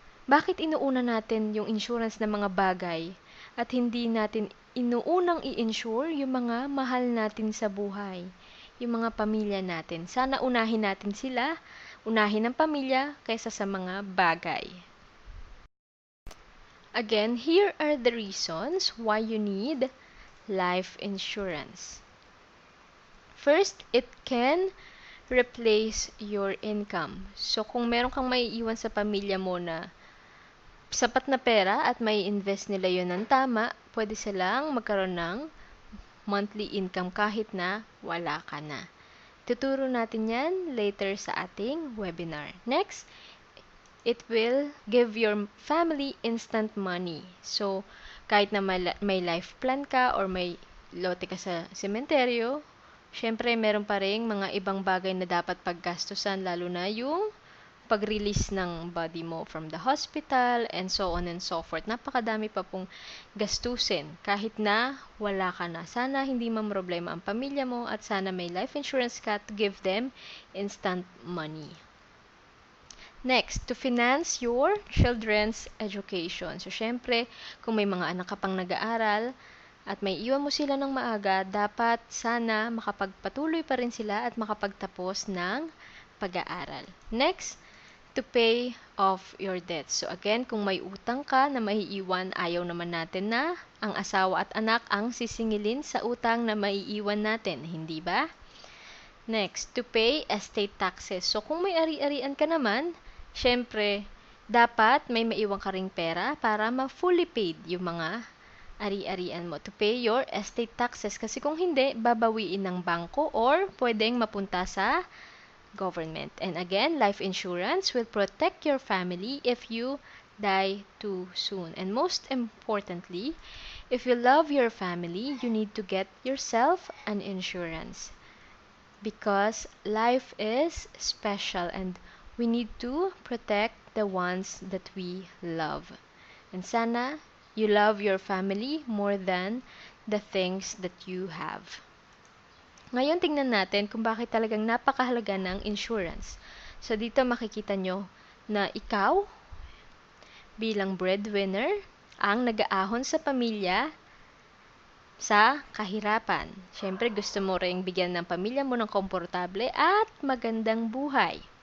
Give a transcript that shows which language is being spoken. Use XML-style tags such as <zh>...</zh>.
<tl>Bakit inuuna natin yung insurance ng mga bagay at hindi natin inuunang i-insure yung mga mahal natin sa buhay? Yung mga pamilya natin. Sana unahin natin sila, unahin ang pamilya kaysa sa mga bagay.</tl> <en>Again, here are the reasons why you need life insurance. First, it can replace your income.</en> <tl>So, kung meron kang maiiwan sa pamilya mo na sapat na pera at may invest nila yun ng tama, pwede silang magkaroon ng monthly income kahit na wala ka na. Tuturo natin yan later sa ating webinar.</tl> <en>Next, it will give your family instant money.</en> <tl>So, kahit na may life plan ka or may lote ka sa sementeryo, syempre meron pa rin mga ibang bagay na dapat paggastusan, lalo na yung</tl> <en>pag-release ng body mo from the hospital, and so on and so forth.</en> <tl>Napakadami pa pong gastusin kahit na wala ka na. Sana hindi mamroblema ang pamilya mo at sana may life insurance ka</tl> <en>to give them instant money. Next, to finance your children's education.</en> <tl>So, syempre, kung may mga anak ka pang nag-aaral at may iwan mo sila ng maaga, dapat sana makapagpatuloy pa rin sila at makapagtapos ng pag-aaral.</tl> <en>Next, to pay off your debts.</en> <tl>So, again, kung may utang ka na maiiwan, ayaw naman natin na ang asawa at anak ang sisingilin sa utang na maiiwan natin. Hindi ba?</tl> <en>Next, to pay estate taxes.</en> <tl>So, kung may ari-arian ka naman, syempre, dapat may maiwan ka ring pera para ma-fully paid yung mga ari-arian mo.</tl> <en>To pay your estate taxes.</en> <tl>Kasi kung hindi, babawiin ng bangko or pwedeng mapunta sa government.</tl> <en>And again, life insurance will protect your family if you die too soon. And most importantly, if you love your family, you need to get yourself an insurance. Because life is special and we need to protect the ones that we love. And sana you love your family more than the things that you have.</en> <tl>Ngayon tingnan natin kung bakit talagang napakahalaga ng insurance. So dito makikita nyo na ikaw bilang breadwinner ang nag-aahon sa pamilya sa kahirapan. Siyempre, gusto mo ring bigyan ng pamilya mo ng komportable at magandang buhay.</tl>